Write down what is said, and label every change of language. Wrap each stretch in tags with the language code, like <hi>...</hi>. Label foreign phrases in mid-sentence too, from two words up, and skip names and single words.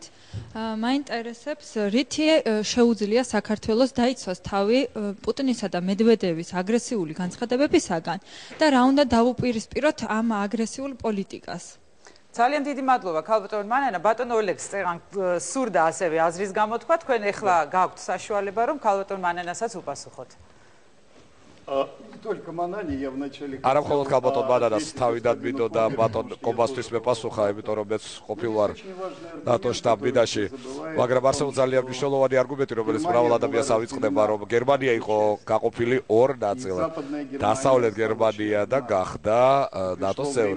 <ka>მაინტერესებს რითი შეუძლია საქართველოს დაიცვას თავი პუტინისა და მედვედევის აგრესიული განცხადებებისაგან და რა უნდა დაუპირისპიროთ ამ აგრესიულ პოლიტიკას. ძალიან დიდი მადლობა ქალბატონო მანანა. ბატონო ოლეგს სურდა ასევე აზრის გამოთქვა. თქვენ ახლა გაქვთ საშუალება რომ ქალბატონო მანანასაც უპასუხოთ.</ka> <ru>Только Манане я вначале...</ru> <ka>არა მხოლოდ ქალბატონ მანანას თავიდან მინდო და ბატონ კობასთვის მეპასუხა, იმიტომ რომ მეც ყოფილვარ ნატოს შტაბ-ბინაში, მაგრამ არსებობს ძალიან მნიშვნელოვანი არგუმენტი, რომელიც მრავალ ადამიანს ავიწყდება, რომ გერმანია იყო გაყოფილი ორ ნაწილად. დასავლეთ გერმანია და გახდა ნატოს წევრი.</ka>